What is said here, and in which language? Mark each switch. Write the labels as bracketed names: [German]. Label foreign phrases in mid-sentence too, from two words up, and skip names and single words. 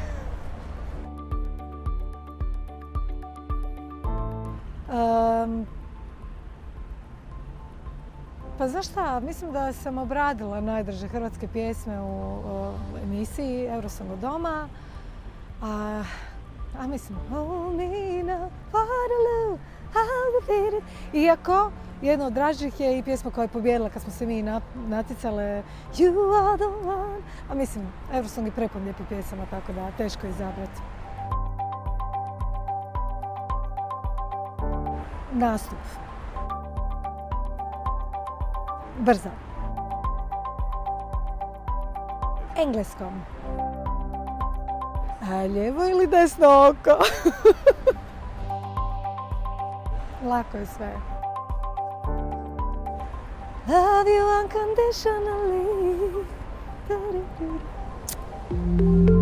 [Croatian] Pa znaš šta, mislim da sam obradila najdraže hrvatske pjesme u emisiji Eurosong od doma. A mislim, hold me now, Waterloo, I'll beat it. Iako, jedna od dražih je i pjesma koja je pobijedila kad smo se mi naticale You are the one. A mislim, Eurosong je prepun lijepih pjesama, tako da teško je izabrati. Nastup. Brzo. Engleskom. Lijevo ili desno oko? Lako je sve. [English] Love you unconditionally.